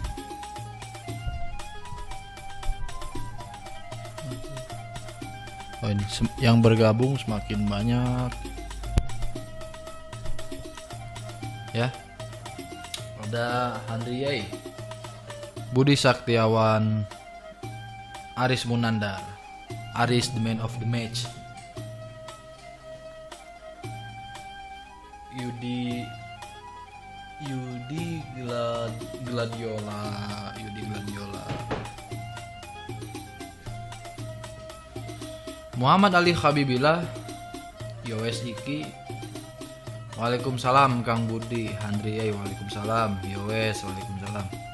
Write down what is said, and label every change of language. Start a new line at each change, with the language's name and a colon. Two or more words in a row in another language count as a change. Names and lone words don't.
Indonesian: Oh, ini yang bergabung semakin banyak. Ya. Ada Handriyai, Budi Saktiawan, Aris Munandar, Aris
English: the man of the match,
Indonesian: Yudi Gladiola, Muhammad Ali Habibillah,
Javanese: Yowes Iki,
Indonesian: Waalaikumsalam Kang Budi, Handriyai, Waalaikumsalam, Yowes, Waalaikumsalam.